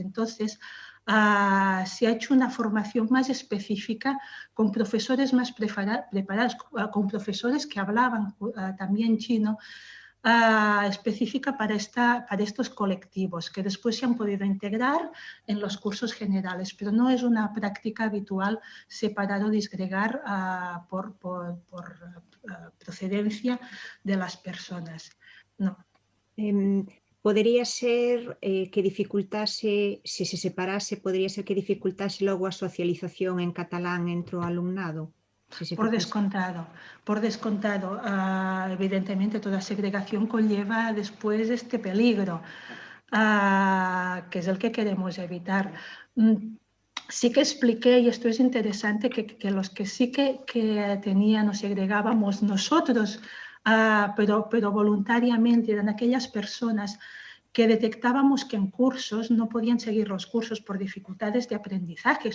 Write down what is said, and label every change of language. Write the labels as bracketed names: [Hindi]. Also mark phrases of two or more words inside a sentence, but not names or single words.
[Spanish] Entonces, se ha hecho una formación más específica con profesores más preparados, con profesores que hablaban también chino, específica para estos colectivos, que después se han podido integrar en los cursos generales, pero no es una práctica habitual separar o disgregar por procedencia de las personas. No. [Galician] Podería ser que dificultase, se separase, podería ser que dificultase logo a socialización en catalán entre o alumnado? [Spanish] Por descontado. Evidentemente, toda segregación conlleva después este peligro, que es el que queremos evitar. Sí que expliqué, y esto es interesante, que los que sí que tenían o segregábamos nosotros, pero voluntariamente, eran aquellas personas que detectábamos que en cursos no podían seguir los cursos por dificultades de aprendizaje.